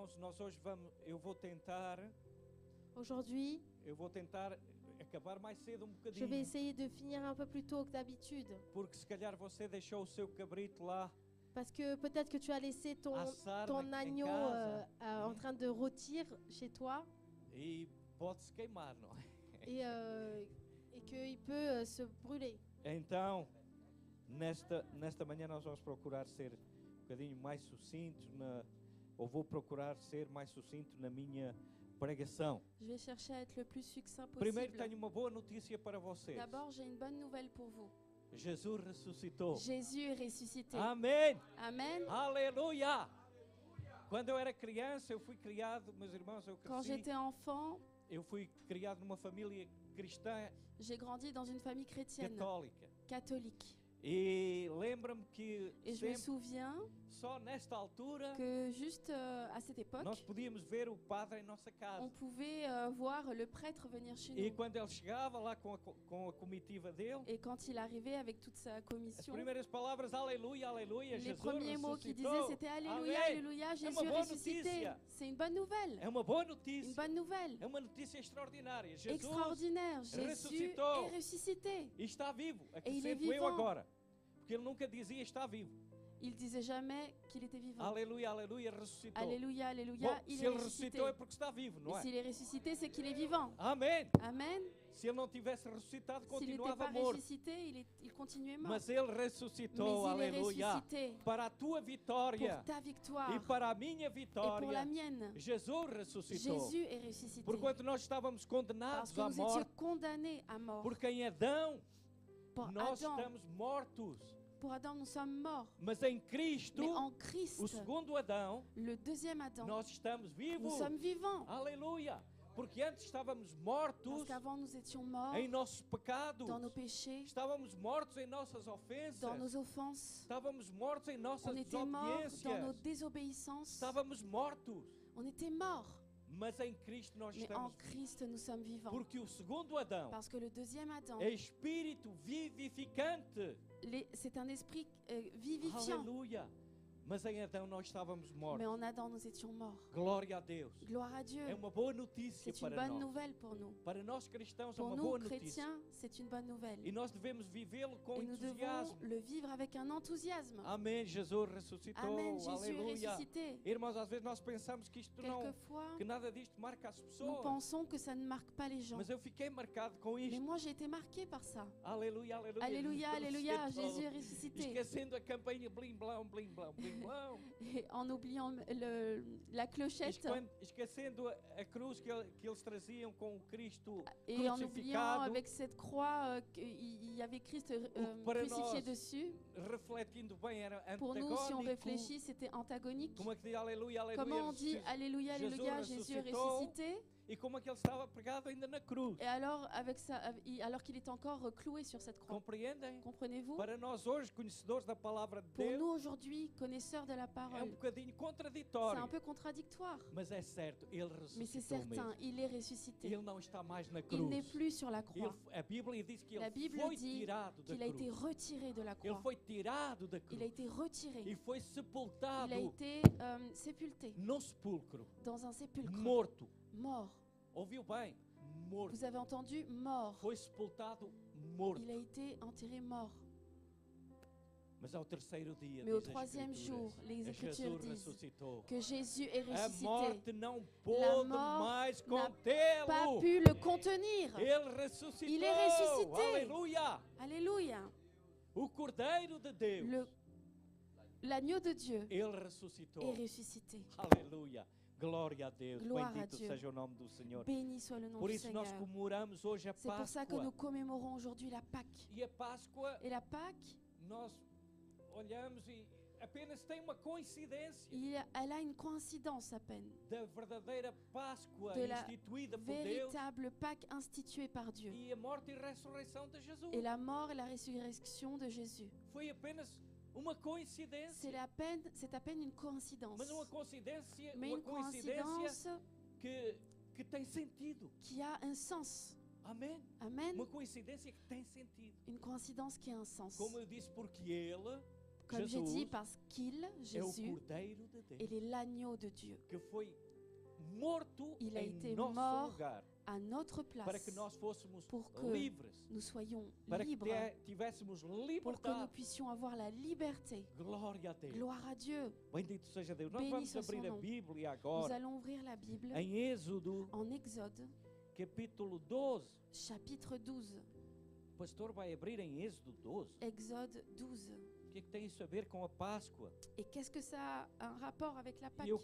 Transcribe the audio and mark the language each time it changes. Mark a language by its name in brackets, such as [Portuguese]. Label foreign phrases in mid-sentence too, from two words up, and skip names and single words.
[Portuguese] irmãos, eu vou tentar [French] Aujourd'hui, [Portuguese] acabar mais cedo [French] je vais [Portuguese] bocadinho. [French] essayer de finir un peu plus tôt que d'habitude. [Portuguese] Porque se calhar você deixou o seu cabrito lá [French] Parce que peut-être que tu as laissé ton [Portuguese] assar em [French] agneau [Portuguese] casa [French] en train de rôtir chez toi [Portuguese] e pode-se queimar, não é? [French] et qu'il peut se brûler. [Portuguese] Então, nesta manhã nós vamos procurar ser um bocadinho mais sucintos, ou vou procurar ser mais sucinto na minha pregação. [French] Je vais chercher à être le plus succinct [Portuguese] Primeiro [French] possible. [Portuguese] tenho uma boa notícia para vocês. [French] D'abord, j'ai une bonne nouvelle pour vous. [Portuguese] Jesus ressuscitou. [French] Jésus est ressuscité. [Portuguese] Amém! [French] Amen. [Portuguese] Aleluia! Quando eu era criança, eu fui criado, meus irmãos, eu [French] Quand [Portuguese] cresci, [French] j'étais enfant, [Portuguese] eu fui criado numa família cristã [French] j'ai grandi dans une famille chrétienne, [Portuguese] católica. [French] catholique. [Portuguese] E lembro-me que [French] Et je me [Portuguese] sempre, [French] souviens [Portuguese] só nesta altura, [French] que juste à cette époque, [Portuguese] nós podíamos ver o padre em nossa [French] on [Portuguese] casa. [French] pouvait voir le prêtre venir chez [Portuguese] E [French] nous. [Portuguese] quando ele chegava lá com a comitiva dele, [French] Et quand il arrivait avec toute sa [Portuguese] as [French] commission, [Portuguese] primeiras palavras, aleluia, aleluia, [French] les [Portuguese] Jesus [French] premiers mots qu'il disait, [Portuguese] ressuscitou. [French] c'était Alléluia, [Portuguese] Amém. [French] Alléluia, Jésus [Portuguese] uma [French] est [Portuguese] boa [French] ressuscité. [Portuguese] notícia. [French] C'est une bonne nouvelle. [Portuguese] É uma boa [French] Une [Portuguese] notícia. [French] bonne nouvelle. [Portuguese] É uma notícia extraordinária. Jesus [French] Extraordinaire. Jésus [Portuguese] ressuscitou. [French] est ressuscité. [Portuguese] e está vivo. E ele é Acrescento eu [French] vivant. [Portuguese] agora. Porque ele nunca dizia está vivo. [French] Il disait jamais qu'il était vivant. [Portuguese] Aleluia, aleluia, ressuscitou. [French] Alléluia, Alléluia, [Portuguese] Bom, [French] il [Portuguese] se [French] est [Portuguese] ele [French] ressuscité. [Portuguese] ressuscitou é porque está vivo, [French] Et [Portuguese] não é? [French] s'il est ressuscité, c'est qu'il est vivant. [Portuguese] Amém. [French] Amen. [Portuguese] Se ele não tivesse ressuscitado, [French] S'il n'était [Portuguese] continuava [French] pas [Portuguese] morto. [French] ressuscité, il continuait mort. [Portuguese] Mas ele [French] Mais [Portuguese] ressuscitou, [French] il est [Portuguese] aleluia, [French] ressuscité [Portuguese] para a tua vitória [French] pour ta victoire [Portuguese] e para a minha [French] et pour la [Portuguese] vitória. [French] mienne. [Portuguese] Jesus ressuscitou. [French] Jésus est ressuscité. [Portuguese] Porquanto nós estávamos [French] Parce [Portuguese] condenados [French] que [Portuguese] à [French] nous étions [Portuguese] morte, [French] condamnés à mort. [Portuguese] porque em Adão [French] Pour [Portuguese] nós [French] Adam, [Portuguese] estamos mortos. [French] pour Adam, nous sommes morts. [Portuguese] Mas em Cristo, [French] Mais en Christ, [Portuguese] o segundo Adão, [French] le deuxième Adam, [Portuguese] nós estamos [French] nous [Portuguese] vivos. [French] sommes vivants. [Portuguese] Aleluia! Porque antes estávamos [French] Parce [Portuguese] mortos [French] qu'avant, nous étions morts [Portuguese] em nossos pecados. [French] dans nos péchés, [Portuguese] Estávamos mortos em nossas [French] dans [Portuguese] ofensas. [French] nos offenses. [Portuguese] Estávamos mortos em nossas [French] On était morts dans nos [Portuguese] desobediências. [French] désobéissances. [Portuguese] Estávamos mortos. [French] On était morts. [Portuguese] Mas em Cristo nós [French] Mais en [Portuguese] estamos vivos. [French] Christ, nous sommes vivants. [Portuguese] Porque o segundo Adão [French] Parce que le deuxième Adam, [Portuguese] é espírito vivificante. [French] c'est un esprit vivifiant. [Portuguese] Aleluia! Mas em Adão nós estávamos mortos. [French] Mais en Adam, nous étions morts. [Portuguese] Glória a Deus. [French] Gloire à Dieu. [Portuguese] É uma boa notícia [French] C'est une [Portuguese] para [French] bonne [Portuguese] nós. [French] nouvelle pour nous. [Portuguese] Para nós cristãos é [French] Pour [Portuguese] uma [French] nous, [Portuguese] boa notícia. [French] chrétiens, c'est une bonne nouvelle. [Portuguese] E nós devemos vivê-lo com [French] Et nous devons [Portuguese] entusiasmo. [French] le vivre avec un enthousiasme. [Portuguese] Amém. Jesus ressuscitou. [French] Amen, Jésus est [Portuguese] Aleluia. [French] ressuscité. [Portuguese] Irmãos, às vezes nós pensamos que isto não, [French] Quelquefois, [Portuguese] que nada disto marca as [French] nous [Portuguese] pessoas. [French] pensons que ça ne marque pas les gens. [Portuguese] Mas eu fiquei marcado com [French] Mais [Portuguese] isto. [French] moi, j'ai été marqué par ça. [Portuguese] Aleluia, aleluia. [French] Alléluia, Alléluia, [Portuguese] Ressuscitou. [French] Jésus est ressuscité. [Portuguese] Esquecendo a campainha blim blão, blim blão, blim blão. [French] Et en oubliant la clochette [Portuguese] Esquecendo a cruz que eles traziam com o Cristo [French] et en oubliant [Portuguese] crucificado, [French] avec cette croix qu'il y avait Christ [Portuguese] para [French] crucifié [Portuguese] nós, [French] dessus. [Portuguese] refletindo bem, era [French] Pour nous, si on [Portuguese] antagónico. [French] réfléchit, c'était antagonique. [Portuguese] Como é que diz aleluia, aleluia? [French] Comment on dit [Portuguese] Jesus- [French] Alléluia, [Portuguese] Jesus [French] Alléluia, Jésus est [Portuguese] ressuscitou. [French] ressuscité. [Portuguese] E como é que ele estava pregado ainda na cruz. [French] Et alors, alors qu'il est encore cloué sur cette croix. [Portuguese] Compreendem? [French] Comprenez-vous? [Portuguese] Para nós hoje, conhecedores da palavra de [French] Pour [Portuguese] Deus, [French] nous aujourd'hui, connaisseurs de la [Portuguese] é [French] parole, [Portuguese] bocadinho [French] c'est [Portuguese] contraditório. [French] un peu contradictoire. [Portuguese] Mas é certo, ele [French] Mais c'est [Portuguese] ressuscitou [French] certain, [Portuguese] mesmo. [French] il est ressuscité. [Portuguese] Ele não está mais na [French] Il n'est [Portuguese] cruz. [French] plus sur la croix. [Portuguese] A Bíblia diz que [French] La [Portuguese] ele [French] Bible [Portuguese] foi [French] dit [Portuguese] tirado da [French] qu'il a été [Portuguese] cruz. [French] retiré de la [Portuguese] Ele [French] croix. [Portuguese] foi tirado da [French] Il a [Portuguese] cruz. [French] été retiré. [Portuguese] E foi [French] Il [Portuguese] sepultado [French] a été sépulté [Portuguese] no sepulcro. [French] dans un sépulcre. [Portuguese] Morto. [French] Mort. [Portuguese] Ouviu bem? Morto. [French] Vous avez entendu? Mort. [Portuguese] Foi sepultado morto. [French] Il a été enterré mort. [Portuguese] Mas ao terceiro dia, [French] Mais au [Portuguese] diz as [French] troisième [Portuguese] Escrituras, [French] jour, les Écritures [Portuguese] Jesus [French] disent [Portuguese] ressuscitou. [French] que Jésus est [Portuguese] A [French] ressuscité. [Portuguese] morte não pôde [French] mort [Portuguese] mais [French] Pas [Portuguese] contê-lo. [French] pu le contenir. [Portuguese] Ele ressuscitou. [French] Il est ressuscité. [Portuguese] Aleluia. [French] Alléluia. [Portuguese] O Cordeiro de Deus. [French] L'agneau de Dieu [Portuguese] Ele ressuscitou. [French] est ressuscité. [Portuguese] Aleluia. Glória a Deus. Glória a Bendito [French] Dieu. [Portuguese] seja o nome do Senhor. [French] Béni soit le nom [Portuguese] Por [French] du [Portuguese] isso nós [French] Seigneur. [Portuguese] comemoramos hoje a [French] C'est pour ça que nous [Portuguese] Páscoa. [French] commémorons aujourd'hui la Pâque. [Portuguese] E a Páscoa, [French] Et la Pâque, [Portuguese] nós olhamos e apenas tem uma coincidência [French] elle a une coïncidence à peine. [Portuguese] da verdadeira Páscoa [French] De la [Portuguese] instituída por Deus [French] Véritable Pâque instituée par Dieu. [Portuguese] e a morte e ressurreição de Jesus. [French] Et la mort et la résurrection de Jésus. [Portuguese] Foi apenas uma coincidência. [French] C'est à peine une coïncidence. [Portuguese] Mas uma coincidência, [French] Mais [Portuguese] uma [French] une [Portuguese] coincidência [French] coïncidence [Portuguese] que tem sentido. [French] qui a un sens. [Portuguese] Amém? [French] Amen. [Portuguese] Uma coincidência que tem sentido. [French] Une coïncidence qui a un sens. [Portuguese] Como eu disse, porque ele [French] Comme j'ai dit, [Portuguese] Jesus [French] parce qu'il, [Portuguese] é o [French] Jésus, [Portuguese] Cordeiro de Deus [French] il est l'agneau de Dieu. [Portuguese] que foi morto [French] Il a [Portuguese] em [French] été [Portuguese] nosso [French] mort [Portuguese] lugar [French] À notre [Portuguese] para que [French] place, [Portuguese] nós fôssemos [French] pour que [Portuguese] livres, [French] nous soyons [Portuguese] para que [French] libres, [Portuguese] tivéssemos [French] pour que nous [Portuguese] liberdade. [French] puissions avoir la liberté. [Portuguese] Glória a Deus. [French] Gloire à Dieu. [Portuguese] Bendito seja Deus. Nós [French] Béni [Portuguese] vamos [French] soit son [Portuguese] abrir a [French] nom. [Portuguese] Bíblia [French] Nous [Portuguese] agora [French] allons ouvrir la Bible [Portuguese] em Êxodo, [French] en Exode, [Portuguese] capítulo 12. [French] chapitre 12. [Portuguese] O pastor vai abrir em Êxodo 12. [French] Exode 12. [Portuguese] O que é que tem isso a ver com a Páscoa? [French] Et qu'est-ce que ça a un rapport avec la Pâque?